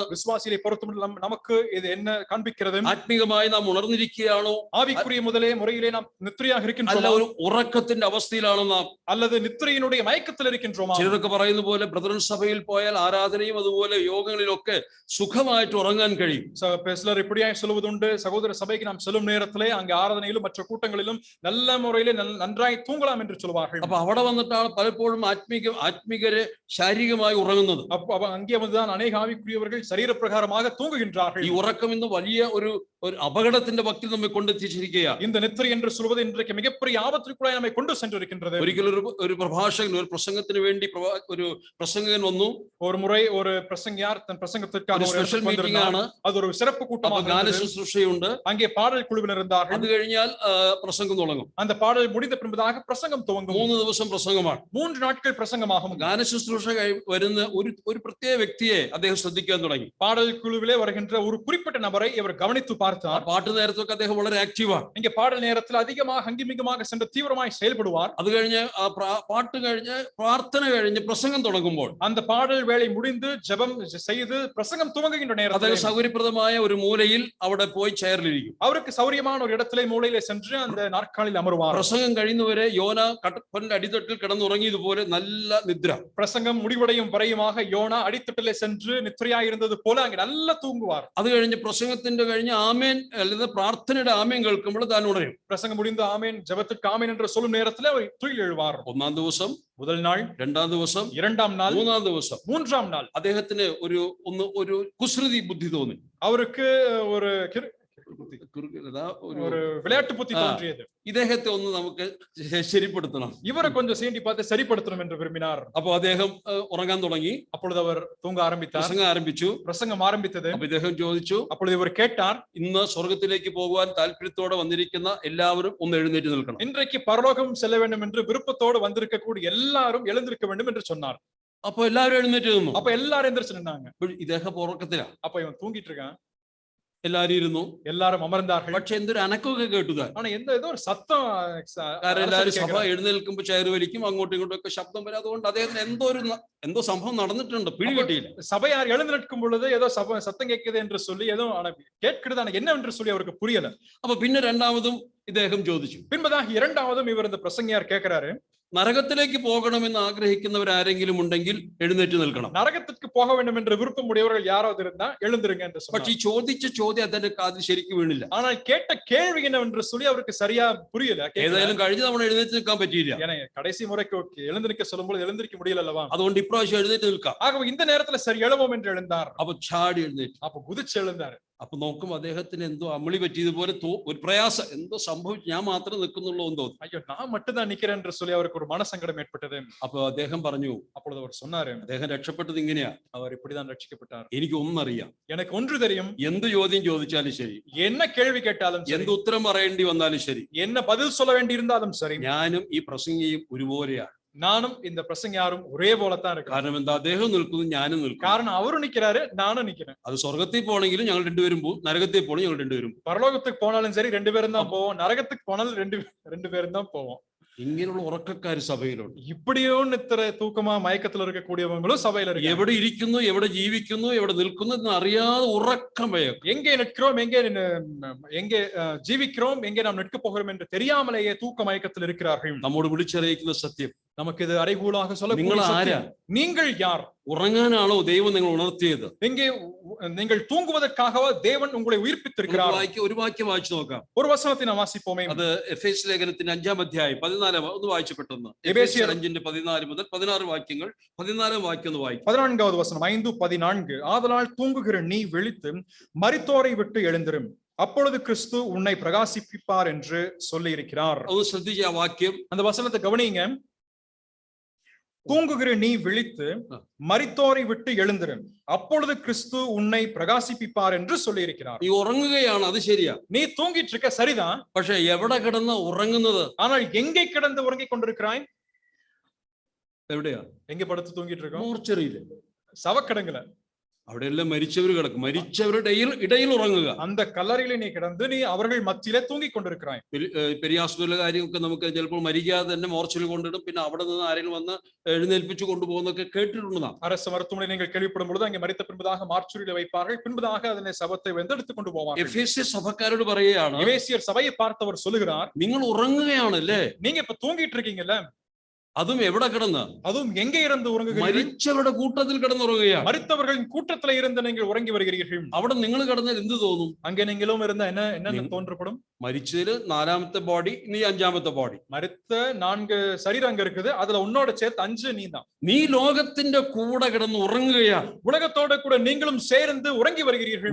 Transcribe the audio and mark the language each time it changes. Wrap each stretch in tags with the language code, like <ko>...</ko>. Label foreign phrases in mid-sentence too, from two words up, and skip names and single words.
<ta>விசுவாசிகளை பொறுத்தமட்டில் நமக்கு இது என்ன காண்பிக்கிறது?</ta> <ml>ആത്മീകമായി നാം ഉണർന്നിരിക്കുകയാണോ?</ml> <ta>ஆவிக்குரிய முறையிலே நாம் நித்திரையாக இருக்கின்றோம்,</ta> <ml>അല്ല ഒരു ഉറക്കത്തിന്റെ അവസ്ഥയിലാണോ നാം?</ml> <ta>அல்லது நித்திரையினுடைய மயக்கத்தில் இருக்கின்றோமா?</ta> <ml>ചിലരൊക്കെ പറയുന്ന പോലെ ബ്രദറൻ സഭയിൽ പോയാൽ ആരാധനയും അതുപോലെ യോഗങ്ങളിലൊക്കെ സുഖമായിട്ട് ഉറങ്ങാൻ കഴിയും.</ml> <ta>சிலர் இப்படியாய் சொல்வதுண்டு, சகோதர சபைக்கு நாம் செல்லும் நேரத்திலே அங்கே ஆராதனையிலும் மற்ற கூட்டங்களிலும் நல்ல முறையிலே நன்றாய் தூங்கலாம் என்று சொல்வார்கள்.</ta> <ml>അപ്പൊ അവിടെ വന്നിട്ടാണ് പലപ്പോഴും ആത്മീകര് ശാരീരികമായി ഉറങ്ങുന്നത്.</ml> <ta>அங்கே வந்துதான் அநேக ஆவிக்குரியவர்கள் சரீர பிரகாரமாக தூங்குகின்றார்கள்.</ta> <ml>ഈ ഉറക്കം ഇന്ന് വലിയ ഒരു അപകടത്തിന്റെ വക്കിൽ നമ്മെ കൊണ്ടെത്തിച്ചിരിക്കുകയാണ്.</ml> <ta>இந்த நித்திரை என்று சொல்வது இன்றைக்கு மிகப்பெரிய ஆபத்திற்குள்ளாய் நம்மை கொண்டு சென்றிருக்கின்றது.</ta> <ml>ഒരിക്കലും ഒരു പ്രഭാഷകൻ ഒരു പ്രസംഗത്തിന് വേണ്ടി ഒരു പ്രസംഗകൻ വന്നു.</ml> <ta>ஒரு முறை ஒரு பிரசங்கியார் தன் பிரசங்கத்திற்காக ஒரு</ta> <ml>സ്പെഷ്യൽ മീറ്റിംഗ് ആണ്.</ml> <ta>அது ஒரு சிறப்பு கூட்டமாக,</ta> <ml>ഗാന ശുശ്രൂഷയുണ്ട്.</ml> <ta>அங்கே பாடல் குழுவினர் இருந்தார்கள்.</ta> <ml>അത് കഴിഞ്ഞാൽ പ്രസംഗം തുടങ്ങും.</ml> <ta>அந்த பாடல் முடிந்த பின்பதாக பிரசங்கம் துவங்கும்.</ta> <ml>3 ദിവസം പ്രസംഗമാണ്.</ml> <ta>3 நாட்கள் பிரசங்கமாகும்.</ta> <ml>ഗാന ശുശ്രൂഷ വരുന്ന ഒരു പ്രത്യേക വ്യക്തിയെ അദ്ദേഹം ശ്രദ്ധിക്കാൻ തുടങ്ങി.</ml> <ta>பாடல் குழுவிலே வருகின்ற ஒரு குறிப்பிட்ட நபரை இவர் கவனித்து பார்த்தார்.</ta> <ml>പാട്ട് നേരത്തൊക്കെ അദ്ദേഹം വളരെ ആക്റ്റീവാണ്.</ml> <ta>இங்க பாடல் நேரத்தில் அதிகமாக அங்கிமிகமாக சென்று தீவிரமாய் செயல்படுவார்.</ta> <ml>അത് കഴിഞ്ഞ് പാട്ട് കഴിഞ്ഞ് പ്രാർത്ഥന കഴിഞ്ഞ് പ്രസംഗം തുടങ്ങുമ്പോൾ</ml> <ta>அந்த பாடல் வேளை முடிந்து ஜெபம் செய்து பிரசங்கம் துவங்குகின்ற</ta> <ml>അദ്ദേഹം</ml> <ta>நேரத்தில்</ta> <ml>സൗകര്യപ്രദമായ ഒരു മൂലയിൽ അവിടെ പോയി ചെയറിലിരിക്കും.</ml> <ta>அவருக்கு சௌரியமான ஒரு இடத்திலே மூலையிலே சென்று அந்த நாற்காலில் அமருவார்.</ta> <ml>പ്രസംഗം കഴിയുന്നവരെ യോന കടലിന്റെ അടിത്തട്ടിൽ കിടന്നുറങ്ങിയതുപോലെ നല്ല നിദ്ര.</ml> <ta>பிரசங்கம் முடிவடையும் வரையுமாக யோனா அடித்தட்டிலே சென்று நித்திரையாய் இருந்தது போல அங்கே நல்லா தூங்குவார்.</ta> <ml>അത് കഴിഞ്ഞ് പ്രസംഗത്തിന്റെ കഴിഞ്ഞ് ആമേൻ അല്ലെങ്കിൽ പ്രാർത്ഥനയുടെ ആമേൻ കേൾക്കുമ്പോൾ താൻ ഉണരും.</ml> <ta>பிரசங்கம் முடிந்து ஆமேன் ஜெபத்துக்கு ஆமேன் என்று சொல்லும் நேரத்தில் அவர் துயில் எழுவார்.</ta> <ml>ഒന്നാം ദിവസം,</ml> <ta>முதல் நாள்,</ta> <ml>രണ്ടാം ദിവസം,</ml> <ta>இரண்டாம் நாள்,</ta> <ml>മൂന്നാം ദിവസം,</ml> <ta>மூன்றாம் நாள்</ta> <ml>അദ്ദേഹത്തിന് ഒരു കുസൃതി ബുദ്ധി തോന്നി.</ml> <ta>அவருக்கு ஒரு விளையாட்டு புத்தி தோன்றியது.</ta> <ml>ഇദ്ദേഹത്തെ ഒന്ന് നമുക്ക് ശരിപ്പെടുത്തണം,</ml> <ta>இவரை கொஞ்சம் சீண்டி பார்த்து சரிப்படுத்தணும் என்று விரும்பினார்.</ta> <ml>അപ്പൊ അദ്ദേഹം ഉറങ്ങാൻ തുടങ്ങി.</ml> <ta>அப்பொழுது அவர் தூங்க ஆரம்பித்தார்.</ta> <ml>പ്രസംഗം ആരംഭിച്ചു.</ml> <ta>பிரசங்கம் ஆரம்பித்தது.</ta> <ml>അപ്പൊ ഇദ്ദേഹം ചോദിച്ചു,</ml> <ta>அப்பொழுது இவர் கேட்டார்,</ta> <ml>ഇന്ന് സ്വർഗത്തിലേക്ക് പോകുവാൻ താല്പര്യത്തോടെ വന്നിരിക്കുന്ന എല്ലാവരും ഒന്ന് എഴുന്നേറ്റ് നിൽക്കണം.</ml> <ta>இன்றைக்கு பரலோகம் செல்ல வேண்டும் என்று விருப்பத்தோடு வந்திருக்கக்கூடிய எல்லாரும் எழுந்திருக்க வேண்டும் என்று சொன்னார்.</ta> <ml>അപ്പൊ എല്ലാവരും എഴുന്നേറ്റ് നിന്നു.</ml> <ta>அப்ப எல்லாரும் எந்திரிச்சு நின்னாங்க.</ta> <ml>ഇദ്ദേഹം ഉറക്കത്തിലാണ്.</ml> <ta>அப்ப இவன் தூங்கிட்டு இருக்கான்.</ta> <ml>എല്ലാരും ഇരുന്നു.</ml> <ta>எல்லாரும் அமர்ந்தார்கள்.</ta> <ml>പക്ഷെ എന്തൊരു അനക്കമൊക്കെ കേട്ടുതാൻ.</ml> <ta>ஆனா ஏதோ ஒரு சத்தம்.</ta> <ml>കാരണം എല്ലാവരും സഭ എഴുന്നേൽക്കുമ്പോൾ ചെയർ വലിക്കും, അങ്ങോട്ടും ഇങ്ങോട്ടും ഒക്കെ ശബ്ദം വരും. അതുകൊണ്ട് അദ്ദേഹത്തിന് എന്തോ സംഭവം നടന്നിട്ടുണ്ട്, പിടികിട്ടിയില്ല.</ml> <ta>சபையார் எழுந்து நிற்கும் பொழுது ஏதோ சத்தம் கேட்குது என்று சொல்லி ஏதோ கேட்கிறது, ஆனா என்ன என்று சொல்லி அவருக்கு புரியல.</ta> <ml>അപ്പൊ പിന്നെ രണ്ടാമതും ഇദ്ദേഹം ചോദിച്ചു.</ml> <ta>பின்பதாக இரண்டாவதும் இவர் இந்த பிரசங்கியார் கேட்கிறாரு,</ta> <ml>നരകത്തിലേക്ക് പോകണമെന്ന് ആഗ്രഹിക്കുന്നവരാരെങ്കിലും ഉണ്ടെങ്കിൽ എഴുന്നേറ്റ് നിൽക്കണം.</ml> <ta>നരകത്തിற்கு போக வேண்டும் என்ற விருப்பம் உடையவர்கள் யாராவது இருந்தா எழுந்திருங்க என்று சொன்னார்.</ta> <ml>പക്ഷേ ഈ ചോദിച്ച ചോദ്യം അതിന്റെ കാതിൽ ശരിക്കും വീണില്ല.</ml> <ta>ஆனால் கேட்ட கேள்வி என்னவென்று சொல்லி அவருக்கு சரியா புரியல.</ta> <ml>ഏതായാലും കഴിഞ്ഞ തവണ എഴുന്നേറ്റ് നിൽക്കാൻ പറ്റിയില്ല.</ml> <ta>ஏன்னா கடைசி முறைக்கு எழுந்து நிற்க சொல்லும்போது எழுந்திருக்க முடியல அல்லவா.</ta> <ml>അതുകൊണ്ട് ഇപ്രാവശ്യം എഴുന്നേറ്റ് നിൽക്കാം.</ml> <ta>ஆகவே இந்த நேரத்துல சரி எழுவோம் என்று எழுந்தார்.</ta> <ml>അപ്പൊ ചാടി എഴുന്നേറ്റ്.</ml> <ta>அப்ப குதிச்சு எழுந்தார்.</ta> <ml>അപ്പൊ നോക്കും അദ്ദേഹത്തിന് എന്തോ അമളി പറ്റിയതുപോലെ ഒരു പ്രയാസം, എന്തോ സംഭവിച്ചു, ഞാൻ മാത്രം നിൽക്കുന്നുള്ളൂ എന്ന് തോന്നി.</ml> <ta>ஐயோ நான் மட்டும் தான் நிக்கிறேன் என்று சொல்லி அவருக்கு ஒரு மனசங்கடம் ஏற்பட்டது.</ta> <ml>അപ്പൊ അദ്ദേഹം പറഞ്ഞു,</ml> <ta>அப்பொழுது அவர் சொன்னாரு,</ta> <ml>അദ്ദേഹം രക്ഷപ്പെട്ടത് ഇങ്ങനെയാ,</ml> <ta>அவர் இப்படிதான் ரட்சிக்கப்பட்டார்.</ta> <ml>എനിക്ക് ഒന്നറിയാം,</ml> <ta>எனக்கு ஒன்று தெரியும்,</ta> <ml>എന്ത് ചോദ്യം ചോദിച്ചാലും ശരി,</ml> <ta>என்ன கேள்வி கேட்டாலும் சரி,</ta> <ml>എന്ത് ഉത്തരം പറയേണ്ടി വന്നാലും ശരി,</ml> <ta>என்ன பதில் சொல்ல வேண்டி இருந்தாலும் சரி,</ta> <ml>ഞാനും ഈ പ്രസംഗിയും ഒരുപോലെയാണ്.</ml> <ta>நானும் இந்த பிரசங்கியாரும் ஒரே போலத்தான் இருக்கு.</ta> <ml>കാരണം എന്താ, അദ്ദേഹം നിൽക്കുന്നു, ഞാനും നിൽക്കുന്നു.</ml> <ta>காரணம் அவரும் நிக்கிறாரு, நானும் நிக்கிறேன்.</ta> <ml>അത് സ്വർഗത്തിൽ പോണെങ്കിലും ഞങ്ങൾ രണ്ടുപേരും പോകും, നരകത്തിൽ പോകണം ഞങ്ങൾ രണ്ടുപേരും.</ml> <ta>பரலோகத்துக்கு போனாலும் சரி ரெண்டு பேரும் தான் போவோம், நரகத்துக்கு போனாலும் ரெண்டு பேரும் தான் போவோம்.</ta> <ml>ഇങ്ങനെയുള്ള ഉറക്കക്കാർ സഭയിലുണ്ട്.</ml> <ta>இப்படியும் இத்ர தூக்கமா மயக்கத்தில் இருக்கக்கூடியவங்களும் സഭയിൽ இருக்கு.</ta> <ml>എവിടെ ഇരിക്കുന്നു, എവിടെ ജീവിക്കുന്നു, എവിടെ നിൽക്കുന്നു എന്ന് അറിയാതെ ഉറക്കം ഭയം.</ml> <ta>எங்கே நிற்கிறோம், எங்கே ஜீவிக்கிறோம், எங்கே நாம் நிற்க போகிறோம் என்று தெரியாமலேயே தூக்க மயக்கத்தில் இருக்கிறார்கள்.</ta> <ml>നമ്മോട് വിളിച്ചറിയിക്കുന്ന സത്യം,</ml> <ta>நமக்கு இது அறைகூலாக சொல்ல,</ta> <ml>നിങ്ങൾ ആരാ?</ml> <ta>நீங்கள் யார்?</ta> <ml>ഉറങ്ങാനാണോ ദൈവം നിങ്ങൾ ഉണർത്തിയത്?</ml> <ta>எங்கே நீங்கள் தூங்குவதற்காகவா தேவன் உங்களை உயிர்ப்பித்திருக்கிறார்?</ta> <ml>ഒരു വാക്യം വായിച്ചു നോക്കാം.</ml> <ta>ஒரு வசனத்தை நாம் வாசிப்போமே.</ta> <ml>അത് എഫേസ്യ ലേഖനത്തിന്റെ 5-ാം അധ്യായം 14 ഒന്ന് വായിച്ചു പെട്ടെന്ന്. എഫേസ്യർ 5:14 മുതൽ 16 വാക്യങ്ങൾ. 14-ാം വാക്യം ഒന്ന് വായിക്കും.</ml> <ta>14வது வசனம் 5:14. ஆதலால் தூங்குகிற நீ விழித்து மரித்தோரை விட்டு எழுந்திரும், அப்பொழுது கிறிஸ்து உன்னை பிரகாசிப்பிப்பார் என்று சொல்லி இருக்கிறார்.</ta> <ml>ഒന്ന് ശ്രദ്ധിച്ച ആ വാക്യം,</ml> <ta>அந்த வசனத்தை கவனிங்க. தூங்குகிற நீ விழித்து மரித்தோரை விட்டு எழுந்திரும், அப்பொழுது கிறிஸ்து உன்னை பிரகாசிப்பிப்பார் என்று சொல்லி இருக்கிறார்.</ta> <ml>നീ ഉറങ്ങുകയാണ്, അത് ശരിയാ.</ml> <ta>நீ தூங்கிட்டு இருக்க சரிதான்.</ta> <ml>പക്ഷെ എവിടെ കിടന്ന് ഉറങ്ങുന്നത്?</ml> <ta>ஆனால் எங்கே கிடந்து உறங்கிக் கொண்டிருக்கிறாய்?</ta> <ml>എവിടെയാ?</ml> <ta>எங்க படுத்து தூங்கிட்டு இருக்கோம்?</ta> <ml>മോർച്ചറിയില്ല,</ml> <ta>சவக்கிடங்குல.</ta> <ml>അവിടെയെല്ലാം മരിച്ചവർ കിടക്കും. മരിച്ചവരുടെ ഇടയിൽ ഉറങ്ങുക.</ml> <ta>அந்த கல்லறையில நீ கிடந்து நீ அவர்கள் மத்தியிலே தூங்கிக் കൊണ്ടിരിக்கிறாய்.</ta> <ml>പെരിയാസ്പത്രിയിലെ കാര്യമൊക്കെ നമുക്ക് ചിലപ്പോൾ മരിക്കാതെ തന്നെ മോർച്ചറിൽ കൊണ്ടിടും, പിന്നെ അവിടെ നിന്ന് ആരെങ്കിലും വന്ന് എഴുന്നേൽപ്പിച്ചു കൊണ്ടുപോകുന്നൊക്കെ കേട്ടിട്ടുണ്ട്.</ml> <ta>அரசு மருத்துவமனை நீங்கள் கேள்விப்படும் பொழுது அங்கே மரித்த பின்பதாக மார்ச்சுரியில வைப்பார்கள், பின்பதாக அதனை சவத்தை வெந்தெடுத்து கொண்டு போவார்கள்.</ta> <ml>എഫേസ്യ സഭക്കാരോട് പറയുകയാണ്,</ml> <ta>எபேசியர் சபையை பார்த்தவர் சொல்லுகிறார்,</ta> <ml>നിങ്ങൾ ഉറങ്ങുകയാണല്ലേ,</ml> <ta>நீங்க இப்ப தூங்கிட்டு இருக்கீங்கல்ல,</ta> <ml>അതും എവിടെ കിടന്ന്?</ml> <ta>அதுவும் எங்கே இருந்து உறங்குகிறீர்கள்?</ta> <ml>മരിച്ചവരുടെ കൂട്ടത്തിൽ കിടന്നുറങ്ങുകയാണ്.</ml> <ta>மரித்தவர்களின் கூட்டத்திலே இருந்து நீங்கள் உறங்கி வருகிறீர்கள்.</ta> <ml>അവിടെ നിങ്ങൾ കിടന്നാൽ എന്ത് തോന്നും?</ml> <ta>அங்கே நீங்களும் இருந்தா என்ன தோன்றப்படும்?</ta> <ml>മരിച്ചതിൽ 4ാമത്തെ ബോഡി, നീ 5ാമത്തെ ബോഡി.</ml> <ta>மரித்த 4 சரீரம் அங்க இருக்குது, அதுல உன்னோட சேர்த்து 5 நீதான்.</ta> <ml>നീ ലോകത്തിന്റെ കൂടെ കിടന്ന് ഉറങ്ങുകയാണ്.</ml> <ta>உலகத்தோட கூட நீங்களும் சேர்ந்து உறங்கி வருகிறீர்கள்.</ta>